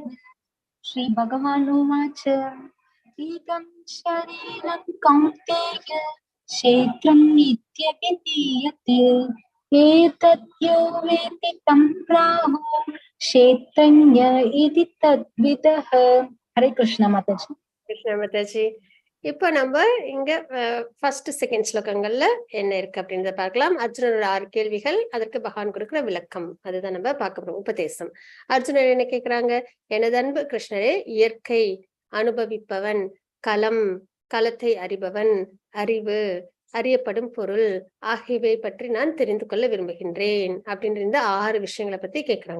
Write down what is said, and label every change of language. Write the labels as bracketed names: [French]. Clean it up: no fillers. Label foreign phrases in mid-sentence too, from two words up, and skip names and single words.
[Sanskrit] श्री भगवानुवाच एकं शरीरं कौन्तेय क्षेत्रं नित्यभिधीयते एतद्यो वेति तं प्राहुः क्षेत्रज्ञ इति तद्विदः. हरे कृष्ण माताजी. [Tamil] கிருஷ்ண மாதாஜி. இப்போ நம்ம இங்க [English] first second [Tamil] ஸ்லோகங்கள்ல என்ன இருக்கு அப்படின்றத பார்க்கலாம். அர்ஜுனனோட 6 கேள்விகள், அதற்கு பகவான் கொடுக்கிற விளக்கம், அதுதான் நம்ம பார்க்க போறோம். உபதேசம். அர்ஜுனன் என்ன கேக்குறாங்க, எனது அன்பு கிருஷ்ணரே, இயற்கை, அனுபவிப்பவன், களம், களத்தை அறிபவன், அறிவு, அறியப்படும் பொருள் ஆகியவை பற்றி நான் தெரிந்து கொள்ள விரும்புகின்றேன் அப்படின்ற இந்த 6 விஷயங்களை பத்தி கேக்குறாங்க.